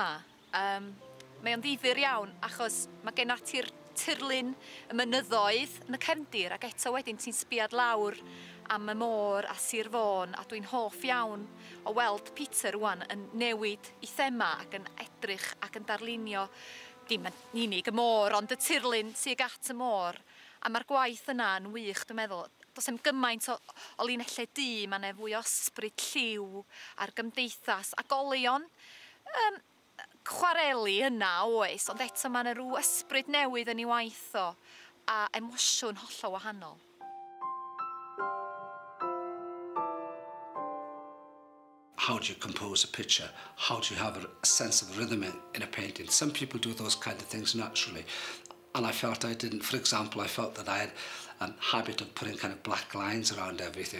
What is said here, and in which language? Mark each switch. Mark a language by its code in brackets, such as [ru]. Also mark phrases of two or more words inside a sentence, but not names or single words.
[cy] Mae o'n ddifyr iawn achos mae gen ati'r tirlun y mynyddoedd yn y cefndir ac eto wedyn ti'n sbiad lawr am y môr a Sir Fôn a dwi'n hoff iawn o weld Peter rwan yn newid I thema ac yn edrych ac yn darlunio dim yn unig y môr ond y tirlun sydd at y môr a mae'r gwaith yna yn wych dwi'n meddwl. Does am gymaint o linellau du, mae yna fwy o ysbryd lliw a'r gymdeithas a golion chwareli yna oes, ond eto mae yna rhyw ysbryd newydd yn ei waith o a emosiwn hollol wahanol. [en] How do you compose a picture? How do you have a sense of rhythm in a painting? Some people do those kind of things naturally. And I felt I didn't. For example, I felt that I had a habit of putting kind of black lines around everything.